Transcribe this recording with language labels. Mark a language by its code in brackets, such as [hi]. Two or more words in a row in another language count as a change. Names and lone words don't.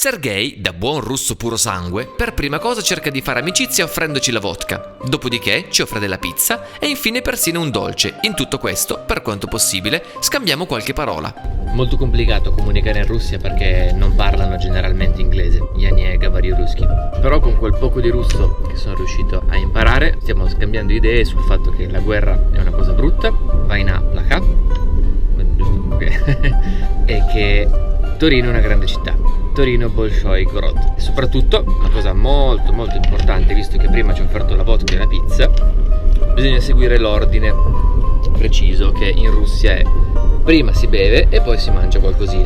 [it] Sergei, da buon russo puro sangue, per prima cosa cerca di fare amicizia offrendoci la vodka, dopodiché ci offre della pizza e infine persino un dolce. In tutto questo, per quanto possibile, scambiamo qualche parola. Molto complicato comunicare in Russia perché non parlano generalmente inglese. [ru] Я не говорю русский. [it] Però con quel poco di russo che sono riuscito a imparare, stiamo scambiando idee sul fatto che la guerra è una cosa brutta, [ru] война плохая, [it] giusto? E che Torino è una grande città. [ru] Torino большой город. [it] E soprattutto, una cosa molto molto importante, visto che prima ci ho offerto la vodka e la pizza, bisogna seguire l'ordine preciso che in Russia è: prima si beve e poi si mangia qualcosina.